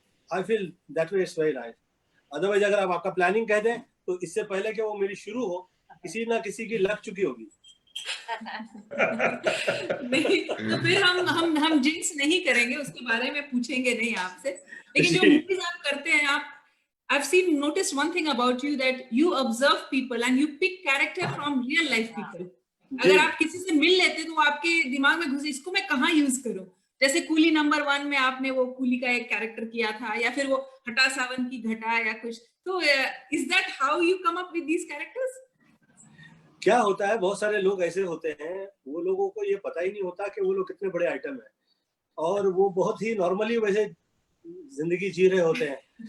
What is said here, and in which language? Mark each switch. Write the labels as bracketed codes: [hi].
[en] I feel that way it's very nice. [hi] Otherwise अगर आप आपका प्लानिंग कह दें, तो इससे पहले कि वो मेरी शुरू हो, किसी ना किसी की लग चुकी होगी। नहीं, तो फिर हम जिंक्स नहीं करेंगे, उसके बारे में पूछेंगे नहीं आपसे। लेकिन जो मूवीज आप करते हैं, आप [en] noticed one thing about you, that you observe people and you pick character from real life people. [hi] अगर आप किसी से मिल लेते तो आपके दिमाग में घुसे, इसको मैं कहाँ यूज करूं? जैसे कूली नंबर 1 में आपने वो कूली का एक कैरेक्टर किया था, या फिर वो हटा सावन की घटा या कुछ, तो [en] Is that how you come up with these characters? [hi] क्या होता है, बहुत सारे लोग ऐसे होते हैं, वो लोगों को ये पता ही नहीं होता कि वो लोग कितने बड़े आइटम हैं, और वो बहुत ही नॉर्मली वैसे जिंदगी जी रहे होते हैं।